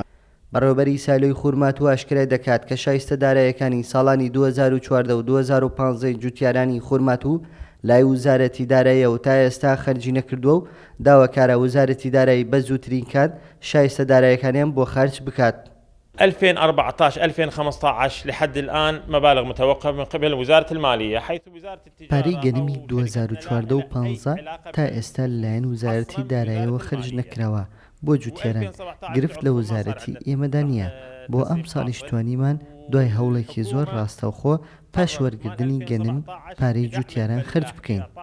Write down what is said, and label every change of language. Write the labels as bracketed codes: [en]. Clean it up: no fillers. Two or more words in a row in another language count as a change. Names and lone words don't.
[ckb] بەڕێوەبەری سایلۆی خورمات و ئاشکرای دەکات کە شایستەدارایەکانی ساڵانی 2014 و 2015 جووتیارانی خورمات و لای وزارەتی داراییەوە تا ئێستا خەرجی نەکردووە و داواکارە وزارەتی دارایی بە زووترین کات شایستەدارایەکانیان بۆ خەرج بکات. [ar] 2014 2015 لحد الآن مبالغ متوقفة من قبل وزارة المالية حيث وزارة التجارة [ckb] پارەی گەنمی 2014 و 15 تا ئێستا لەلایەن وزارەتی داراییەوە خەرج نەکراوە بۆ جووتیاران. گرفت لە وزارەتی ئێمەدا نییە. بۆ ئەم ساڵیش توانیمان دوای هەوڵێکی زۆر ڕاستەوخۆ پاش وەرگردنی گەنم پارەی جووتیاران خەرج بکەین.